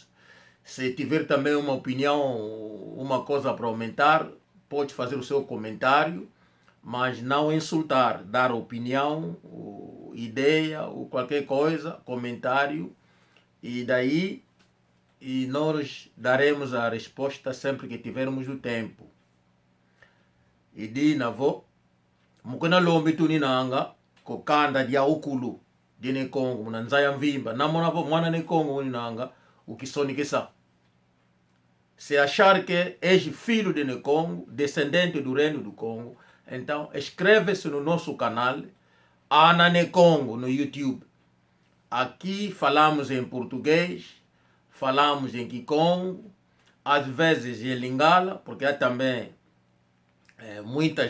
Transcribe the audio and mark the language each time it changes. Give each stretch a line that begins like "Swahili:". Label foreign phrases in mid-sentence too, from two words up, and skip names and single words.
Portuguese: Se tiver também uma opinião, uma coisa para aumentar, pode fazer o seu comentário, mas não insultar, dar opinião, ideia, ou qualquer coisa, comentário, e daí nós daremos a resposta sempre que tivermos o tempo.
Kongo: E di navo, mukuna lombi tuninanga, kokanda dia ukulu, dine Congo, munanzaya mvimba, namona mwana ne Congo ninanga, ukisonikesa.
Portuguese: Se achar que és filho de Congo, descendente do reino do Congo, então inscreve-se no nosso canal, Ana ne Congo, no YouTube. Aqui falamos em português, falamos em Kikongo, às vezes em Lingala, porque há também muita